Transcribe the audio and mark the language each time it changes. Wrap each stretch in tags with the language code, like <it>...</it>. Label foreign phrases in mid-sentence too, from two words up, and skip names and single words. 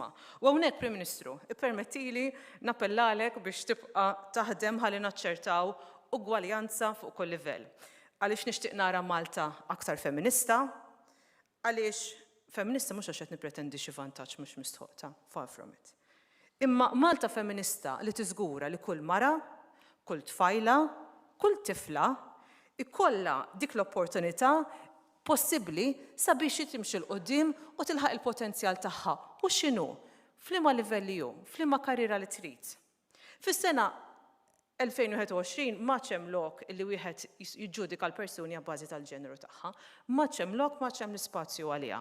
<mt>U hawnhekk Prim Ministru, ippermettili nappellalek biex tibqa' taħdem ħalli naċċertaw ugwaljanza fuq kull livell. Għaliex nixtieq nara Malta aktar feminista, għaliex feminista mhux għax qed nippretendi xi vantaġġ mhux mistħoqta,</mt> <en>far from it.</en> <mt>Imma Malta feminista li tiżgura li kull mara, kull tfajla, kull tifla ikollha dik l-opportunità possibbli sabiex timxi l-qudiem u tilħaq il-potenzjal tagħha. U x'inhu? F'liema livelli hu, f'liema karriera li trid. Fis-sena 2021 maċ hemm lok li wieħed jiġġudika l-persuni għabbażi tal-ġeneru tagħha, maċ hemm lok, maċ hemm l-ispazju għaliha.</mt>